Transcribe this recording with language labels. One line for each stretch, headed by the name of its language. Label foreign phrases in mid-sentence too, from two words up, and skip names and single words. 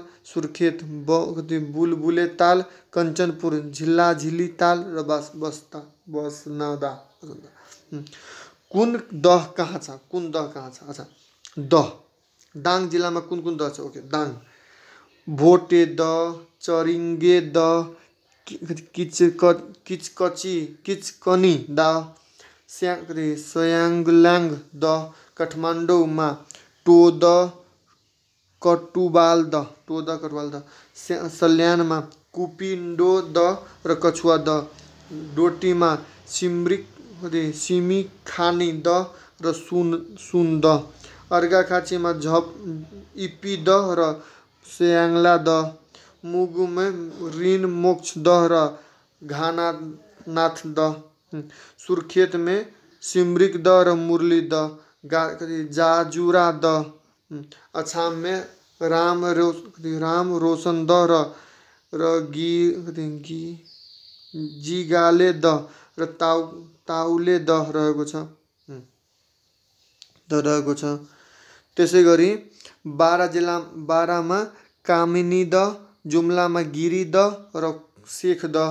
Nepali: सुर्खेत बुलबुले ताल, कञ्चनपुर झिल्लाझिल्ली ताल र बसनदा। कुन दह कहाँ छ? अच्छा, दह दाङ जिल्लामा कुन दह छ? ओके, दाङ भोटे दह, चरिङ्गे दह, किचकनी दह, स्याङ्लाङ दह। काठमाडौँमा टोद कटुवाल दह। सल्यानमा कुपिन्डो दह र कछुवा दह। डोटीमा सिमिखानी दह र सुन दह। अर्घाखाँचीमा इपी दह र स्याङ्ला दह। मुगुमा ऋण मोक्ष दह र घानानाथ दह। सुर्खेतमे सिमरिक दह र मुरली दह। जाजुरा दह। अछाममे राम रोशन दह र जिगाले दह र ताउले दह रहेको छ। त्यसै गरी बारामा कामिनी दह, जुम्लामा गिरी दह र शेख दह।